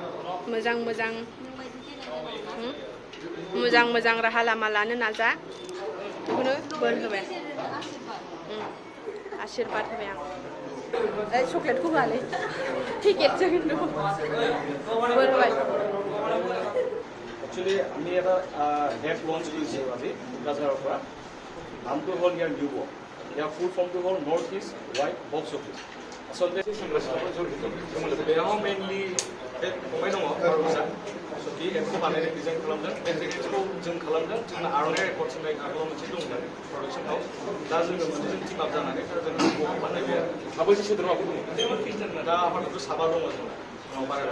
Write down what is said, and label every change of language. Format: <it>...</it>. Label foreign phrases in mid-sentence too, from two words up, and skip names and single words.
<brx>मोजां राहा लामा लानो नाजा बेखौनो बोर होबाय आशीर्बाद होबाय आं चकलेटखौ होआलै टिकेटसो खिन्थु बोर होबाय</brx> <en>Actually,</en> <as>আমি এটা এপ লঞ্চ কৰিছোঁ আজি কোকৰাঝাৰৰ পৰা নামটো হ'ল ইয়াৰ NEWBO ইয়াৰ ফুল ফৰ্মটো হ'ল নৰ্থ ইষ্ট ৱাইড বক্স অফিচ আচলতে</as> <brx>बेयाव मेनलि फंबाय दङ बार'सा बे एपखौ बानायनो डिजाइन खालामदों बे पेकेजखौ जों खालामदों जोंना आर'नाइ रेकर्डसिम आगोलाव मोनसे दंमोन प्रडाक्सनाव दा जोङो मोनसे जों टिम आप जानानै जों बहाय बानायबाय आरो साबैसे सोद्रोमाफोर दङ दा आफादथ' साबा दङ जोंना बारा</brx>